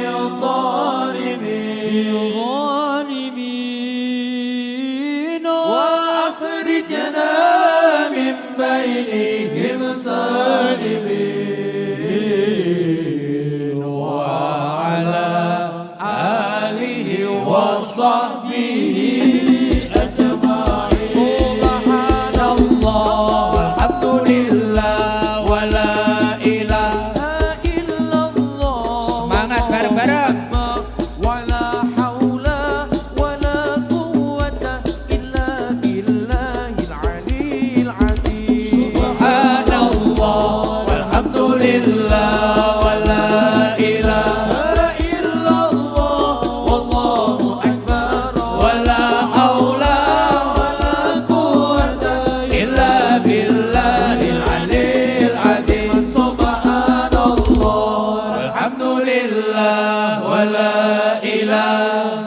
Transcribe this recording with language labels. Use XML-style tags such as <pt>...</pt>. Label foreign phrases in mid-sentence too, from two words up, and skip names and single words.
<ar>الظالمين وأخرجنا من بينهم سالمين وعلى آله وصحبه أجمعين سبحان الله والحمد لله ولا إله إلا الله</ar> <id>Semangat bareng-bareng.</id> <ar>ولا حول ولا قوة إلا بالله العلي العظيم سبحان الله والحمد لله ولا إله إلا الله والله أكبر ولا حول ولا قوة إلا بالله العلي العظيم سبحان الله والحمد لله ولا إله</ar>